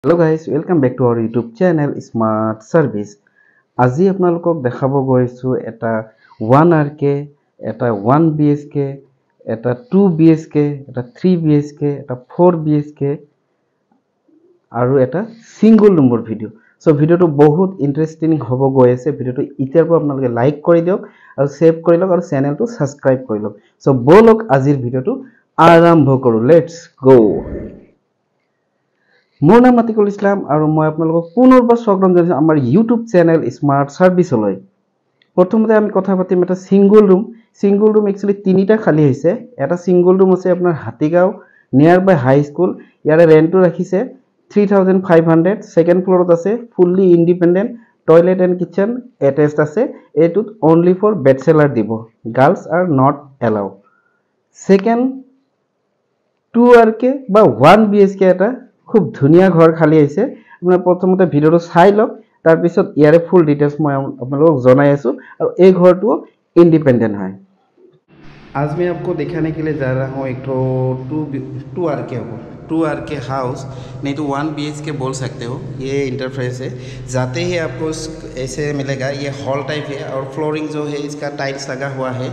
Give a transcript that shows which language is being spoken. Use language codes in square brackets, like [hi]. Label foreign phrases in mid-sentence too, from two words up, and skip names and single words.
[en] Hello guys, welcome back to our YouTube channel Smart Service. [as] আজি আপোনালোকক দেখাব গৈছো এটা 1RK, এটা 1BHK, এটা 2BHK, এটা 3BHK, এটা 4BHK আৰু এটা [en] single room [as] ভিডিও। সো ভিডিওটো বহুত ইন্টাৰেষ্টিং হ'ব গৈ আছে। ভিডিওটো ইতিয়াৰ পৰা আপোনালোকে লাইক কৰি দিয়ক আৰু সেভ কৰি লওক আৰু চেনেলটো সাবস্ক্ৰাইব কৰি লওক। সো বলক আজিৰ ভিডিওটো আৰম্ভ কৰো। [en] let's go. [as] মোৰ নাম আতিকুল ইছলাম আৰু মই আপোনালোকক পুনৰবাৰ স্বাগতম জনাইছো আমাৰ [en] YouTube channel [as] স্মাৰ্ট সাৰ্ভিসলৈ। প্ৰথমতে আমি কথা পাতিম এটা [en] single room. single room actually [as] তিনিটা খালি হৈছে। এটা [en] single room [as] আছে আপোনাৰ হাতীগাঁও [en] near by high school. [as] ইয়াৰে ৰেন্টটো ৰাখিছে 3500। [en] second floor [as] আছে [en] fully independent toilet and kitchen attached [as] আছে। এটুত [en] only for bachelor [as] দিব, [en] girls are not allow. [as] সেকেন্ড 2RK বা 1BHK এটা খুব ধুনিয়া ঘর খালি আছে। আপনারা প্রথমতে ভিডিওটো চাই লওক, তার পিছত ইয়ারে [en] full details [as] মই আপোনালোকক জনাই আছো। আর এই ঘরটো [hi] इंडिपेंडेंट है। आज मैं आपको दिखाने के लिए जा रहा हूँ एक तो 2RK हो 2RK हाउस, नहीं तो 1BHK बोल सकते हो। [as] ये इंटरफेस है, जाते ही आपको ऐसे मिलेगा। ये [en] hall type [as] है और फ्लोरिंग जो है इसका टाइल्स लगा हुआ है।